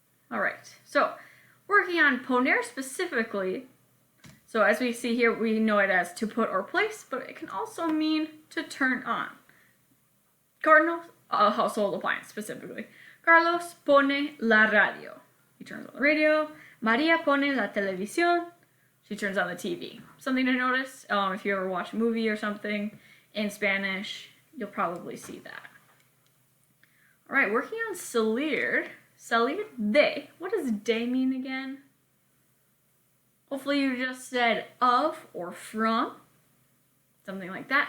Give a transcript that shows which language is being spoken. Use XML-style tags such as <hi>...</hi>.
<en>All right, so working on poner specifically. So as we see here, we know it as to put or place, but it can also mean to turn on. Carlos, a household appliance specifically.</en> <es>Carlos pone la radio.</es> <en>He turns on the radio.</en> <es>Maria pone la televisión.</es> <en>She turns on the TV. Something to notice, if you ever watch a movie or something in Spanish, you'll probably see that. All right, working on salir. Salir de. What does de mean again? Hopefully you just said of or from. Something like that.</en>